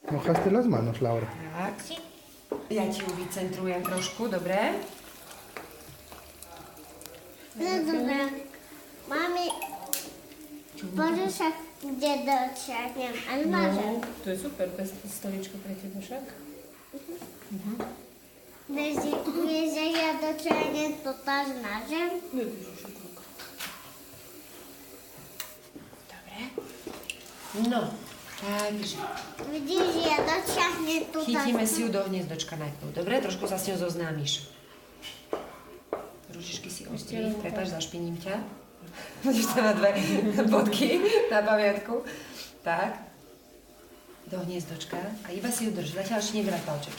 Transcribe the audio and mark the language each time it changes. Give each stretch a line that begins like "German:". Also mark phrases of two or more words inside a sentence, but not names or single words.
Spanish: Mojaste las manos, Laura.
Slovak: Tak. Ja ti ju vycentrujem trošku, dobre?
Polish: No dobra. Mami, może się gdzie dociągiem, ale może.
Slovak: To je super, to je stoličko pre teba však.
Polish: Jeżeli ja dociągiem, to też nożem.
Slovak: Dobre. No, takže
Polish: Widzisz, ja dociągnie tutaj.
Slovak: chytíme si ju do hniezdočka najprv, dobre? Trošku sa s ňou zoznámiš. Ružičky si ostrý, prepáč, zašpiním ťa. Budeš tam na dve bodky na pamiatku. Tak. Do hniezdočka a iba si ju drž. Zatiaľ ešte nebrať palčeky.